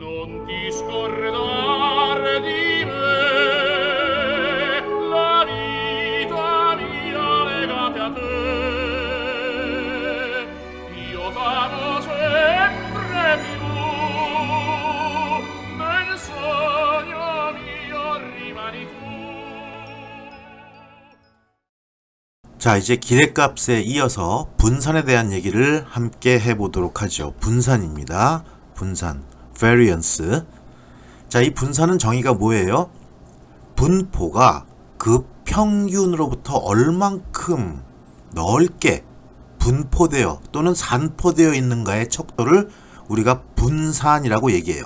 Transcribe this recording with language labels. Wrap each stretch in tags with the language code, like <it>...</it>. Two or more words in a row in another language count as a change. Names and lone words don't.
<it>non ti scordar di me, la vita mia legate a te. Io t'amo sempre più, nel sogno mio rimani tu.</it> <ko>자, 이제 기대값에 이어서 분산에 대한 얘기를 함께 해보도록 하죠. 분산입니다. 분산, variance. 자, 이 분산은 정의가 뭐예요? 분포가 그 평균으로부터 얼만큼 넓게 분포되어 또는 산포되어 있는가의 척도를 우리가 분산이라고 얘기해요.</ko>